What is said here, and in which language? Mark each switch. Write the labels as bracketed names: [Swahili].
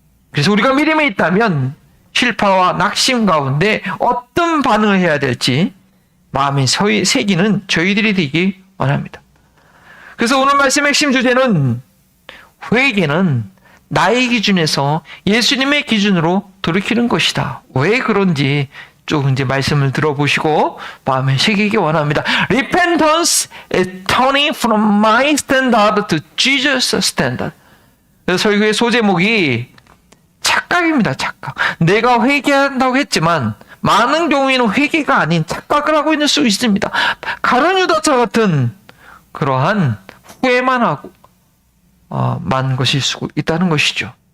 [Korean] 그래서 우리가 믿음에 있다면 실파와 낙심 가운데 어떤 반응을 해야 될지 마음에 새기는 저희들이 되기 원합니다. 그래서 오늘 말씀의 핵심 주제는 회개는 나의 기준에서 예수님의 기준으로 돌이키는 것이다. 왜 그런지 조금 이제 말씀을 들어보시고 마음에 새기기 원합니다. [English] Repentance is turning from my standard to Jesus' standard. [Korean] 그래서 설교의 소제목이 착각입니다. 착각. 내가 회개한다고 했지만 많은 경우에는 회개가 아닌 착각을 하고 있는 수 있습니다. 가룟 유다처 같은 그러한 후회만 하고 만 것일 수 있다는 것이죠.